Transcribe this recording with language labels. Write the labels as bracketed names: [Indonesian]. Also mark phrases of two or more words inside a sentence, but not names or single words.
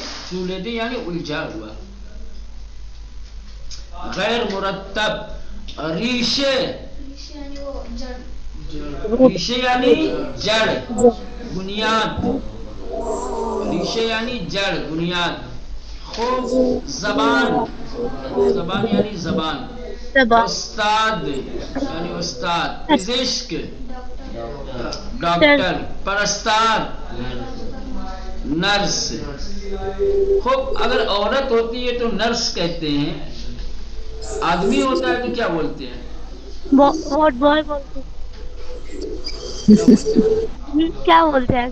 [Urdu] زولیدے یعنی الجھا ہوا غیر مرتب. ریشے. ریشے یعنی جڑ, بنیاد. ریشے یعنی جڑ, بنیاد. خوب. زبان. زبان یعنی زبان. استاد یعنی استاد. پزشک ڈاکٹر. پرستار نرس. خوب. اگر عورت ہوتی ہے تو نرس کہتے ہیں, آدمی ہوتا ہے تو کیا بولتے ہیں؟ [English] ward boy [Urdu] بولتے کیا بولتے ہیں